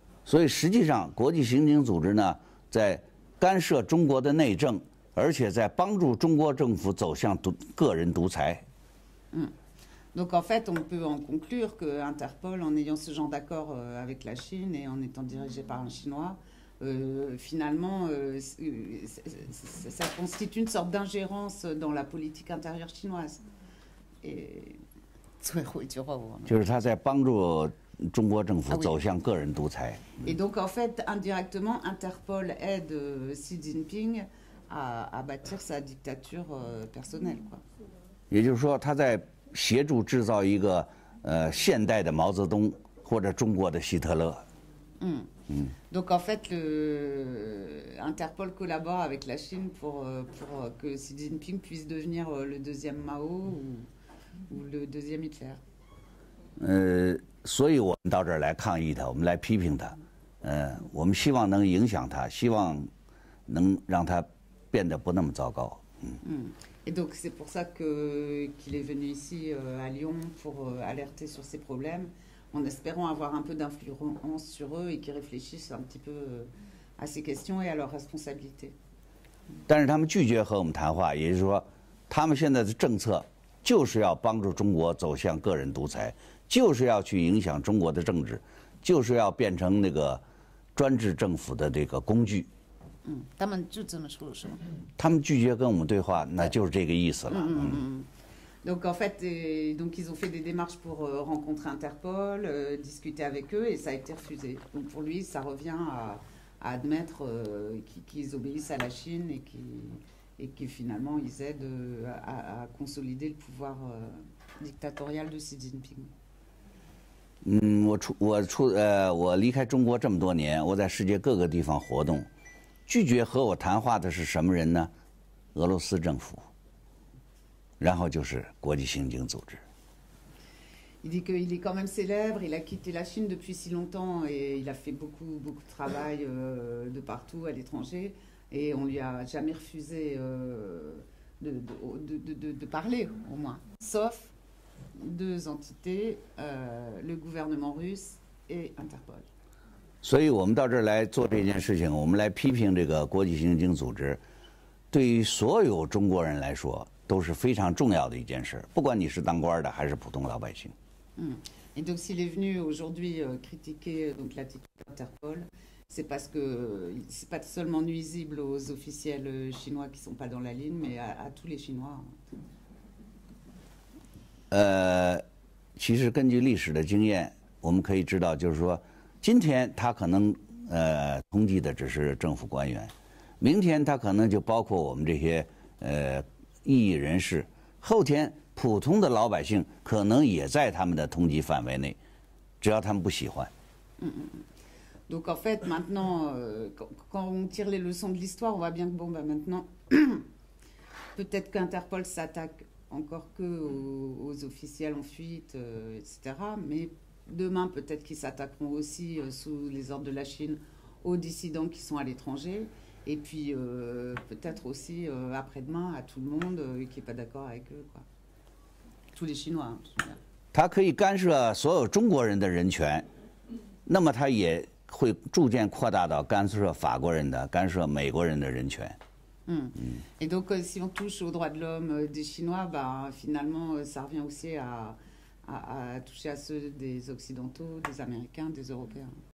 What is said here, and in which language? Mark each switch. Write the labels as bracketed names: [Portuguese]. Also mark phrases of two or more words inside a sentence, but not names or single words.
[Chinese] 所以实际上，国际刑警组织呢，在干涉中国的内政，而且在帮助中国政府走向个人独裁。 [French] Donc en fait, on peut en conclure que Interpol, en ayant ce genre d'accord avec la Chine et en étant dirigé par un Chinois, finalement, ça constitue une sorte d'ingérence dans la politique intérieure chinoise. Et [Chinese] 就是他在帮助中国政府走向个人独裁。 [French] Et donc en fait, indirectement, Interpol aide Xi Jinping à bâtir sa dictature personnelle, quoi. [Chinese] 也就是说，他在协助制造一个现代的毛泽东或者中国的希特勒。 [French] Donc en fait, Interpol collabore avec la Chine pour que Xi Jinping puisse devenir le deuxième Mao ou le deuxième Hitler. [Chinese] 所以我们到这儿来抗议他，我们来批评他。我们希望能影响他，希望能让他变得不那么糟糕。 [French] Et donc c'est pour ça qu'il est venu ici à Lyon pour alerter sur ces problèmes, en espérant avoir un peu d'influence sur eux et qu'ils réfléchissent un petit peu à ces questions et à leurs responsabilités. [Chinese] 但是他们拒绝和我们谈话，也就是说，他们现在的政策就是要帮助中国走向个人独裁，就是要去影响中国的政治，就是要变成那个专制政府的这个工具。他们就这么说是吗？他们拒绝跟我们对话，那就是这个意思了。 [French] Donc en fait, donc ils ont fait des démarches pour rencontrer Interpol, discuter avec eux, et ça a été refusé. Donc pour lui, ça revient à admettre qu'ils obéissent à la Chine et que finalement ils aident à consolider le pouvoir dictatorial de Xi Jinping. [Chinese] 我离开中国这么多年，我在世界各个地方活动，拒绝和我谈话的是什么人呢？俄罗斯政府，然后就是国际刑警组织。 [French] Il dit qu'il est quand même célèbre, il a quitté la Chine depuis si longtemps et il a fait beaucoup de travail de partout à l'étranger et on lui a jamais refusé de parler au moins, sauf deux entités, le gouvernement russe et Interpol. [Chinese] 所以我们到这儿来做这件事情，我们来批评这个国际刑警组织，对于所有中国人来说都是非常重要的一件事，不管你是当官的还是普通老百姓。 [French] Et donc s'il est venu aujourd'hui critiquer donc l'attitude d'Interpol, c'est parce que c'est pas seulement nuisible aux officiels chinois qui sont pas dans la ligne, mais à tous les Chinois. [Chinese] 其实根据历史的经验，我们可以知道，就是说，今天他可能通缉的只是政府官员，明天他可能就包括我们这些异议人士，后天普通的老百姓可能也在他们的通缉范围内，只要他们不喜欢。 [French] Donc en fait, maintenant, quand on tire les leçons de l'histoire, on voit bien que bon, bah, maintenant, peut-être qu'Interpol s'attaque encore que aux officiels en fuite, etc. Mais demain, peut-être qu'ils s'attaqueront aussi, sous les ordres de la Chine, aux dissidents qui sont à l'étranger. Et puis, peut-être aussi, après-demain, à tout le monde qui n'est pas d'accord avec eux, quoi. Tous les Chinois, hein, je veux dire. [Chinese] 他可以干涉所有中国人的人权，那么他也会逐渐扩大到干涉法国人的、干涉美国人的人权。 [French] Et donc, si on touche aux droits de l'homme des Chinois, bah, finalement, ça revient aussi à toucher à ceux des Occidentaux, des Américains, des Européens.